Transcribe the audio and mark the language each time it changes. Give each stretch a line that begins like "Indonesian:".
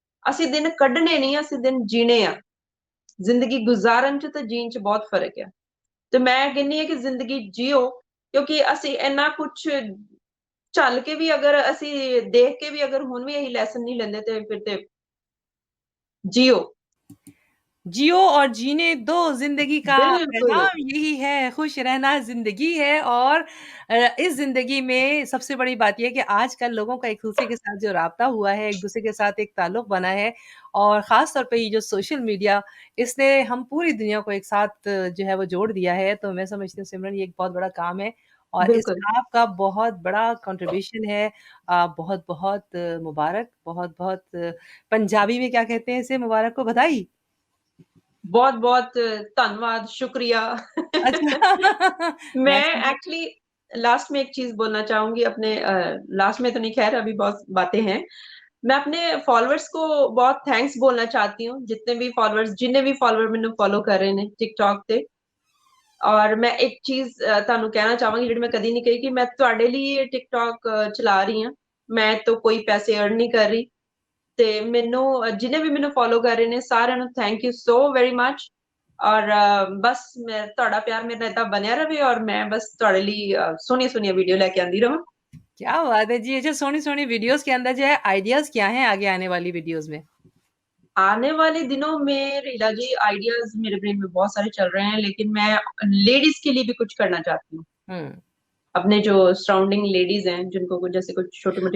Punjabi: ਅਸੀਂ ਦਿਨ ਕੱਢਣੇ ਨਹੀਂ, ਅਸੀਂ ਦਿਨ ਜੀਣੇ ਆ। ਜ਼ਿੰਦਗੀ ਗੁਜ਼ਾਰਨ ਚ ਤੇ ਜੀਣ ਚ ਬਹੁਤ ਫਰਕ ਹੈ। ਤੇ ਮੈਂ ਕਹਿੰਨੀ ਆ ਕਿ ਜ਼ਿੰਦਗੀ ਜੀਓ, ਕਿਉਂਕਿ ਅਸੀਂ ਇੰਨਾ ਕੁਝ ਝੱਲ ਕੇ ਵੀ ਅਗਰ ਅਸੀਂ ਦੇਖ ਕੇ ਵੀ ਅਗਰ ਹੁਣ ਵੀ ਇਹੀ ਲੈਸਨ ਨਹੀਂ ਲੈਂਦੇ ਤੇ ਫਿਰ ਤੇ जियो।
Hindi: जियो और जीने दो, जिंदगी का बिल्कुल। पैगाम यही है, खुश रहना जिंदगी है। और इस जिंदगी में सबसे बड़ी बात यह है कि आजकल लोगों का एक दूसरे के साथ जो राब्ता हुआ है, एक दूसरे के साथ एक ताल्लुक बना है, और ख़ास तौर पे ये जो सोशल मीडिया, इसने हम पूरी दुनिया को एक साथ जो है वो जोड़ दिया है। तो मैं समझती हूँ सिमरन ये एक बहुत बड़ा काम है, और बिल्कुल। इसमें आपका बहुत बड़ा कंट्रीब्यूशन है। बहुत-बहुत मुबारक, बहुत-बहुत पंजाबी में क्या कहते हैं इसे, मुबारक को बधाई? बहुत-बहुत धन्यवाद, शुक्रिया। अच्छा। मैं मैं समझी। एक्चुअली लास्ट में एक चीज़ बोलना चाहूँगी अपने लास्ट में तो नहीं, ख़ैर अभी बहुत बातें हैं। मैं अपने फॉलोअर्स को बहुत थैंक्स बोलना चाहती हूँ,
Punjabi: जिन्ने भी फॉलोअर मैनू फॉलो कर रहे ने टिकटॉक ते।
Hindi: और मैं एक चीज़
Punjabi: ਤੁਹਾਨੂੰ ਕਹਿਣਾ ਚਾਹਾਂਗੀ ਜਿਹੜੀ ਮੈਂ ਕਦੀ ਨਹੀਂ ਕਹੀ, ਕਿ ਮੈਂ ਤੁਹਾਡੇ ਲਈ ਇਹ ਟਿਕਟੌਕ ਚਲਾ ਰਹੀ ਹਾਂ। ਮੈਂ ਤਾਂ ਕੋਈ ਪੈਸੇ ਅਰਨ ਨਹੀਂ ਕਰ ਰਹੀ। ਤੇ ਮੈਨੂੰ ਜਿੰਨੇ ਵੀ ਮੈਨੂੰ ਫੋਲੋ ਕਰ ਰਹੇ ਨੇ ਸਾਰਿਆਂ ਨੂੰ thank you so very much. ਔਰ ਬਸ ਮੈਂ ਤੁਹਾਡਾ ਪਿਆਰ ਮੇਰੇ ਨਾਲ ਏਦਾਂ ਬਣਿਆ ਰਵੇ, ਔਰ ਮੈਂ ਬਸ ਤੁਹਾਡੇ ਲਈ ਸੋਹਣੀਆਂ-ਸੋਹਣੀਆਂ ਵੀਡੀਓ ਲੈ ਕੇ ਆਂਦੀ ਰਵਾਂ।
Hindi: क्या बात है जी! अच्छा, सोनी-सोनी वीडियोज़ के अंदर जो है आइडियाज़ क्या हैं आगे आने वाली वीडियोज़ में? आने वाले दिनों में रीला जी आइडियाज़ मेरे ब्रेन में बहुत सारे चल रहे हैं, लेकिन मैं लेडीज़ के लिए भी कुछ करना चाहती हूँ। हुँ। अपने जो सराउंडिंग लेडीज़ हैं, जिनको कुछ जैसे कुछ छोटी-मोटी